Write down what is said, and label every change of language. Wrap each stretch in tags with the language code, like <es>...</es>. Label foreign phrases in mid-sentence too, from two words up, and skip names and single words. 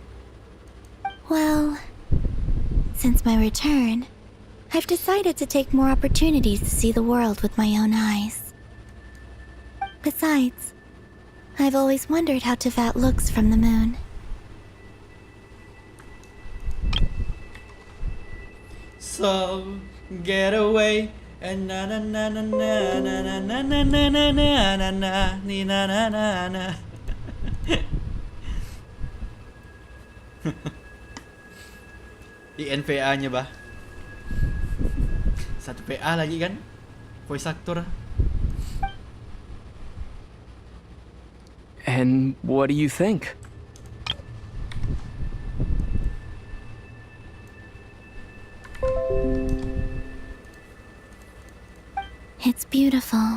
<en>Well, since my return, I've decided to take more opportunities to see the world with my own eyes. Besides, I've always wondered how Tevat looks from the moon. So, get away. And na na na na na na na na na na na na na ni na na na na.</en> <ms>Di NPA-nya bah. Satu PA lagi kan?</ms> <en>Voice actor. And what do you think? It's beautiful.</en>